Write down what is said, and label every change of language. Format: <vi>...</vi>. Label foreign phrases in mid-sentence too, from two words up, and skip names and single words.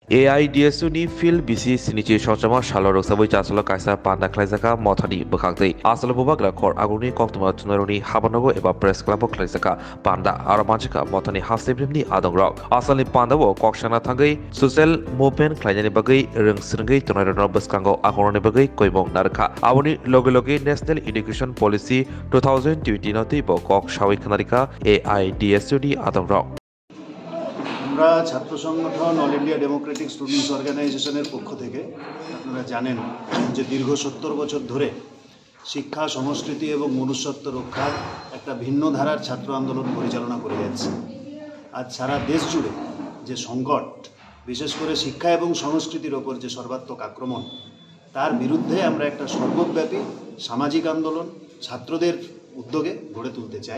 <trp>AIDSU ni fil bisi sinichi sochama shalo roksaboi chasalo kaisa panda khlaisaka mothani bkhangtei asalo bubakla khor aguni koktuma tunaroni habanogo eba</trp> <en>press club</en> <trp>khlaisaka panda aro manchika mothani hafsebrimni adongrok asali panda bo kokshana thangai</trp> <en>social movement</en> <trp>khlainani bagai rengsrngai tunarono baskango akoroni bagai koibong narkha aboni loge loge</trp> <en>national education policy 2020</en> <trp>noti bo kok shawi khanarika AIDSU ni adongrok</trp> <bn>আমরা ছাত্র সংগঠন অল ইন্ডিয়া ডেমোক্রেটিক স্টুডেন্টস অর্গানাইজেশনের পক্ষ থেকে আপনারা জানেন যে দীর্ঘ 70 বছর ধরে শিক্ষা সংস্কৃতি এবং মনুষ্যত্ব রক্ষার একটা ভিন্ন ধারার ছাত্র আন্দোলন পরিচালনা করে যাচ্ছে। আজ সারা দেশ জুড়ে যে সংকট, বিশেষ করে শিক্ষা এবং সংস্কৃতির ওপর যে সর্বাত্মক আক্রমণ, তার বিরুদ্ধে আমরা একটা সর্বব্যাপী সামাজিক আন্দোলন ছাত্রদের উদ্যোগে গড়ে তুলতে চাই।</bn>